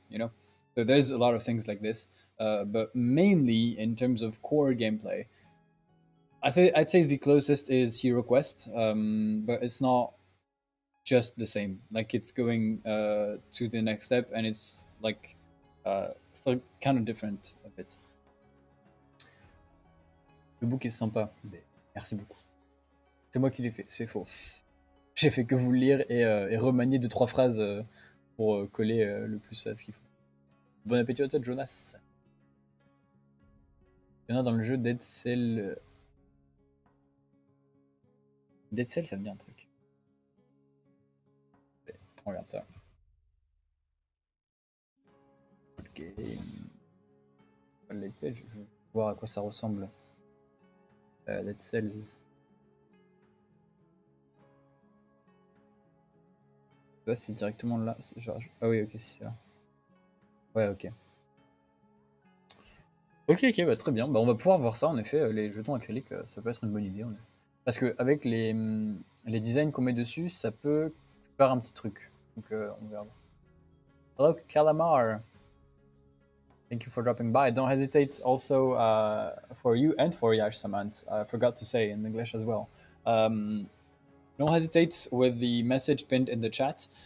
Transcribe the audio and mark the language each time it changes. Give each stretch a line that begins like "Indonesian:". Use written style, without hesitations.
English: You know, so there's a lot of things like this. But mainly in terms of core gameplay, I'd say the closest is Hero Quest, but it's not just the same. Like it's going to the next step, and it's like kind of different a bit.
French: Le book est sympa. Merci beaucoup. C'est moi qui l'ai fait, c'est faux. J'ai fait que vous le lire et remanier 2-3 phrases pour coller le plus à ce qu'il faut. Bon appétit à toi, Jonas. Il y en a dans le jeu Dead Cell. Dead Cell, ça me dit un truc. On regarde ça. Ok. L'épée, je vais voir à quoi ça ressemble. Dead Cells. Là, c'est directement là. Genre, ah oui, ok, c'est ça. Ouais, ok. Ok, ok, bah, très bien. Bah, on va pouvoir voir ça, en effet. Les jetons acryliques, ça peut être une bonne idée. Parce qu'avec les designs qu'on met dessus, ça peut faire un petit truc. Donc, on verra. Hello, Calamar.
English: Thank you for dropping by. Don't hesitate also for you and for Yash Samant. I forgot to say in English as well. Don't hesitate with the message pinned in the chat.